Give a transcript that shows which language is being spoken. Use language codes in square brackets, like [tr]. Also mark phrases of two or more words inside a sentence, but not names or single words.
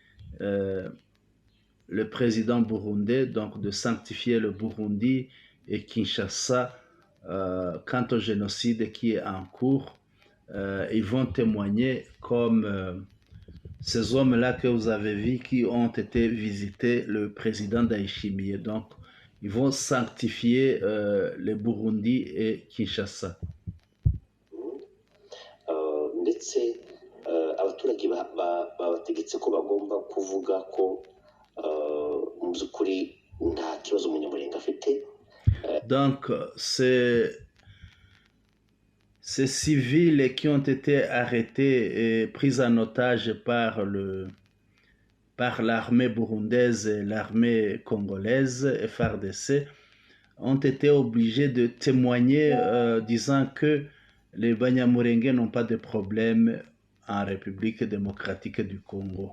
[fr] le président burundais, donc de sanctifier le Burundi et Kinshasa quant au génocide qui est en cours. Ils vont témoigner comme ces hommes-là que vous avez vus qui ont été visiter le président Ndayishimiye. Donc, ils vont sanctifier le Burundi et Kinshasa. [rw] Ndetse abaturage babategetse ko bagomba kuvuga ko mu by'ukuri nta kibazo umunyamulenge afite. [fr] Donc, ces civils qui ont été arrêtés et pris en otage par l'armée burundaise et l'armée congolaise, FARDC, ont été obligés de témoigner disant que les Banyamulenge n'ont pas de problème en République démocratique du Congo.